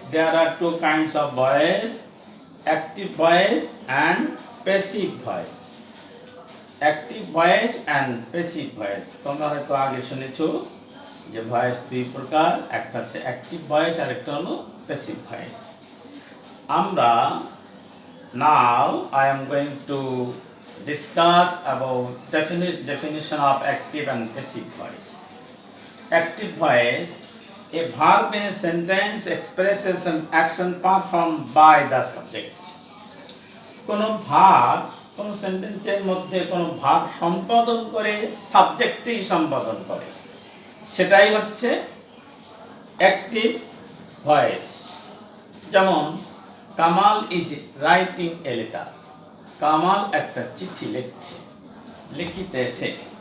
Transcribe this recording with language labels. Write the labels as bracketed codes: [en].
[en] There are two kinds of voice, active voice and passive voice. Active voice and passive voice [bn] তোমরা হয়তো আগে শুনেছো যে voice দুই প্রকার, একটা হচ্ছে অ্যাক্টিভ ভয়েস আর একটা হলো প্যাসিভ ভয়েস। [en] আমরা now I am going to discuss about definition of active and passive voice. Active voice, a verb in a sentence expresses an action performed by the subject. [bn] কোনো verb কোনো সেন্টেন্সের মধ্যে কোনো verb সম্পাদন করে, সাবজেক্টেই সম্পাদন করে, সেটাই হচ্ছে অ্যাক্টিভ ভয়েস। যেমন [en] Kamal is writing a letter, [bn] Kamal একটা চিঠি লিখছে। লিখিতেছে।